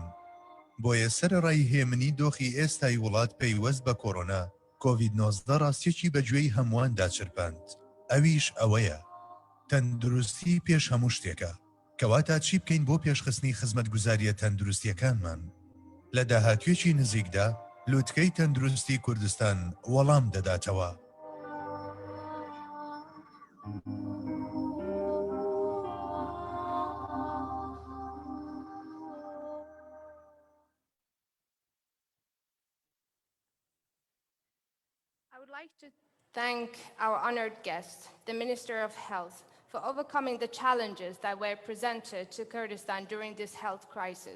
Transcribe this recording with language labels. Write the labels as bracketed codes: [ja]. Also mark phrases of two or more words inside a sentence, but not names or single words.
[ckb] بۆیە سەرەڕای هێمنی دۆخی ئێستای وڵات پەیوەست بە کۆڕۆنا کۆڤید 19 ڕاستیەکی بەگوێی هەموواندا چرپاند. ئەویش ئەوەیە تەندروستی پێش هەموو شتێکە. کەواتە چی بکەین بۆ پێشخستنی خزمەتگوزاریە تەندروستیەکانمان؟ لە داهاتوێکی نزیکدا لووتکەی تەندروستی کوردستان وەڵام دەداتەوە. [en] I would like to thank our honored guest, the Minister of Health, for overcoming the challenges that were presented to Kurdistan during this health crisis.